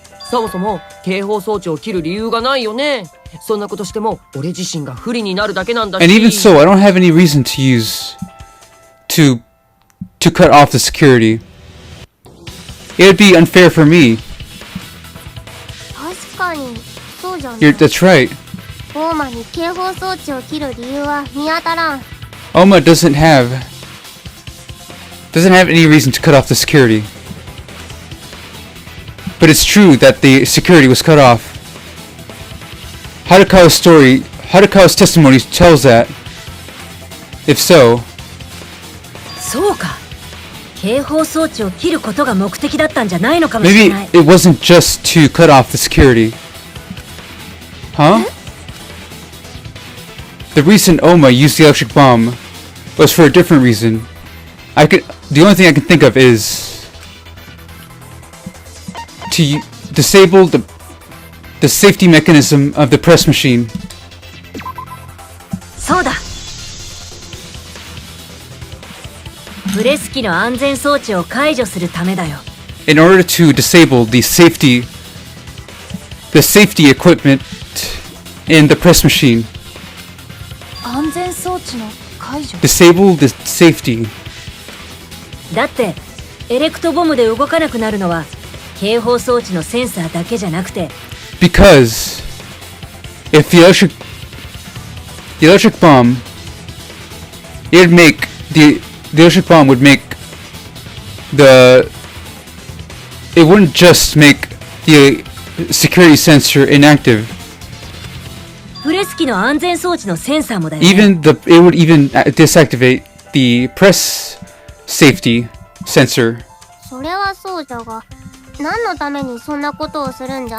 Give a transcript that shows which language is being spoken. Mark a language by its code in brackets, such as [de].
[ja] そもそも警報装置を切る理由がないよね。そんなことしても俺自身が不利になるだけなんだし。 [en] And even so, I don't have any reason to cut off the security. It would be unfair for me. [ja] 確かにそうじゃん。 [en] That's right. [ja] 大間に警報装置を切る理由は見当たらん。 [en] Oma doesn't have any reason to cut off the security. But it's true that the security was cut off. Harukawa's testimony tells that. If so, [ja] そうか。警報装置を切ることが目的だったんじゃないのかもしれ [en] maybe [ja] ない。 [en] it wasn't just to cut off the security. Huh? The reason Oma used the electric bomb was for a different reason. The only thing I can think of is to disable the safety mechanism of the press machine. [ja] そうだ。プレス機の安全装置を解除するためだよ。 [en] In order to disable the safety equipment in the press machine. [ja] 安全装置の解除。 [en] Disable the safety. [ja] だってエレクトボムで動かなくなるのは警報装置のセンサーだけじゃなくて、 [en] Because if the electric bomb, the electric bomb would make it wouldn't just make the security sensor inactive. [ja] プレス機の安全装置のセンサーもだよね。 [en] It would even deactivate the press safety sensor. [ja] それはそうじゃが、何のためにそんなことをするんじゃ？